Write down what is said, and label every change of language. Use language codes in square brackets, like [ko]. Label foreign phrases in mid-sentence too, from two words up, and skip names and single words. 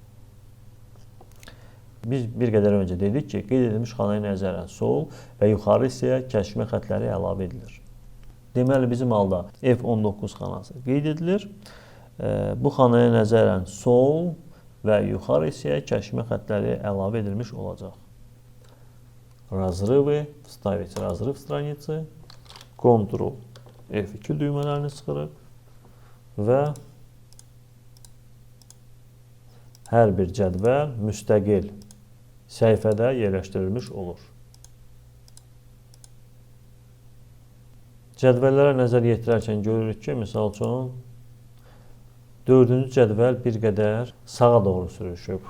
[az] Biz bir qədər öncə dedik ki, qeyd edilmiş xanaya nəzərən sol və yuxarı hissəyə kəsişmə xətləri əlavə edilir. Deməli, bizim halda F19 xanası qeyd edilir. Bu xanaya nəzərən sol və yuxarı hissəyə kəsişmə xətləri əlavə edilmiş olacaq. [ru] Razrывы, вставить разрыв страницы, [az] Ctrl F2 düymələrini sıxırıq və hər bir cədvəl müstəqil səhifədə yerləşdirilmiş olur. Cədvəllərə nəzər yetirərkən görürük ki, misal üçün 4-cü cədvəl bir qədər sağa doğru sürüşüb.